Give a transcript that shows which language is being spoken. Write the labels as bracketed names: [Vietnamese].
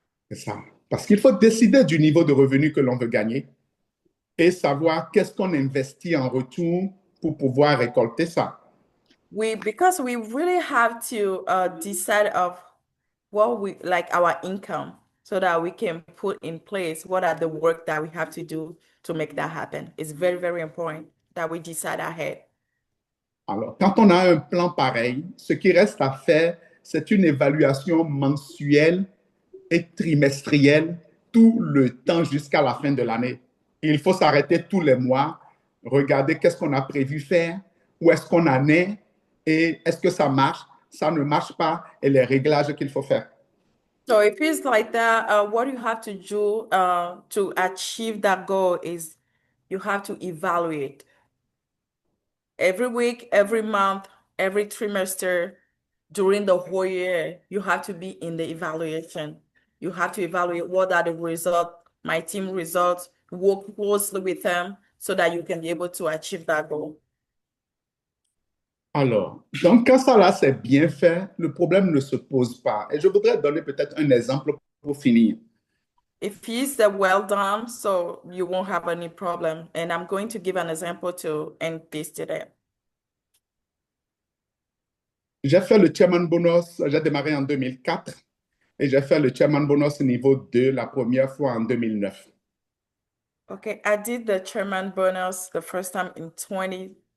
[French] C'est ça. Parce qu'il faut décider du niveau de revenu que l'on veut gagner et savoir qu'est-ce qu'on investit en retour pour pouvoir récolter ça. [English] Because we really have to decide of what we like our income so that we can put in place what are the work that we have to do to make that happen. It's very, very important that we decide ahead. [French] Alors, quand on a un plan pareil, ce qui reste à faire, c'est une évaluation mensuelle et trimestrielle tout le temps jusqu'à la fin de l'année. Il faut s'arrêter tous les mois, regarder qu'est-ce qu'on a prévu faire, où est-ce qu'on en est et est-ce que ça marche, ça ne marche pas et les réglages qu'il faut faire. [English] So if it's like that, what you have to do to achieve that goal is you have to evaluate every week, every month, every trimester, during the whole year. You have to be in the evaluation. You have to evaluate what are the results, my team results, work closely with them so that you can be able to achieve that goal. [French] Alors, donc quand ça là c'est bien fait, le problème ne se pose pas. Et je voudrais donner peut-être un exemple pour finir. [English] If it's well done, so you won't have any problem. And I'm going to give an example to end this today. [French] J'ai fait le chairman bonus, j'ai démarré en 2004 et j'ai fait le chairman bonus niveau 2 la première fois en 2009. [English] Okay, I did the chairman bonus the first time in 20.